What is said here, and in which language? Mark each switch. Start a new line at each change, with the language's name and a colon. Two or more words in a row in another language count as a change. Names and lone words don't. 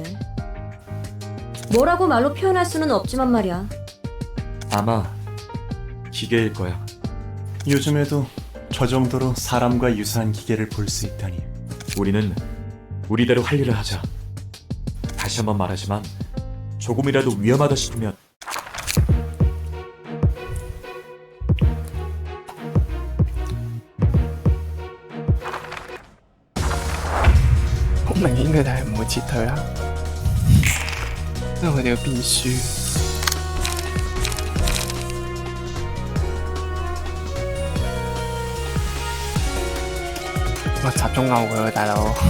Korean: 뭐라고 말로 표현할 수는 없지만 말이야. 아마 기계일 거야. 요즘에도 저 정도로 사람과 유사한 기계를 볼 수 있다니. 우리는 우리대로 할 일을 하자. 다시 한번 말하지만 조금이라도 위험하다 싶으면
Cantonese: 好明顯佢哋係唔會撤退啦，因為佢哋要變輸。我集中勾佢啊，大佬！